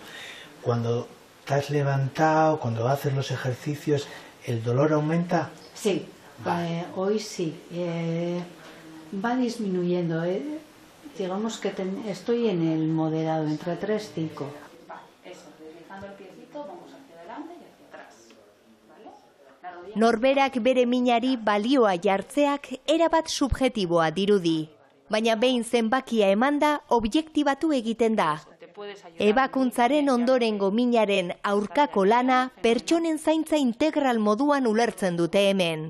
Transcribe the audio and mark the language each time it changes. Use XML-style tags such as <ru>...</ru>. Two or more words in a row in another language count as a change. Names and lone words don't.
<es>Cuando te has levantado, cuando haces los ejercicios, ¿el dolor aumenta? Sí, vale. Hoy sí. Va disminuyendo. Digamos que estoy en el moderado, entre 3 y 5. Eso, deslizando el piecito, vamos hacia adelante y hacia atrás. ¿Vale?</es> <eu>Norberak bere minari balioa jartzeak erabat subjektiboa dirudi. Baina behin zenbakia emanda, objektibatu egiten da. Ebakuntzaren ondorengo minaren aurkako lana pertsonen zaintza integral moduan ulertzen dute hemen.</eu>